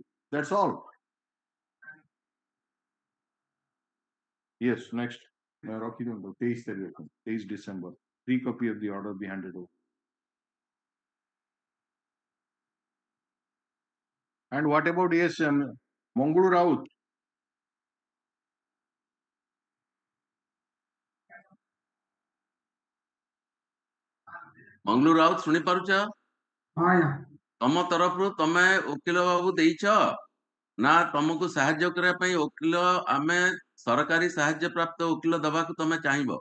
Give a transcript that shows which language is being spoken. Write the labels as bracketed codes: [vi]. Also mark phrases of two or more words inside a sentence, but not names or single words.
[en] That's all. Yes, next. Rocky 23 December. 3 copy of the order be handed over. And what about Mongulu Raut? [or] ମଙ୍ଗଲୁ ରାଉତ ଶୁଣି ପାରୁଛ? ହଁ ଆଜ୍ଞା। ତମ ତରଫରୁ ତମେ ଓକିଲ ବାବୁ ଦେଇଛ ନା ତମକୁ ସାହାଯ୍ୟ କରିବା ପାଇଁ ଓକିଲ ଆମେ ସରକାରୀ ସାହାଯ୍ୟ ପ୍ରାପ୍ତ ଓକିଲ ଦବାକୁ ତମେ ଚାହିଁବ?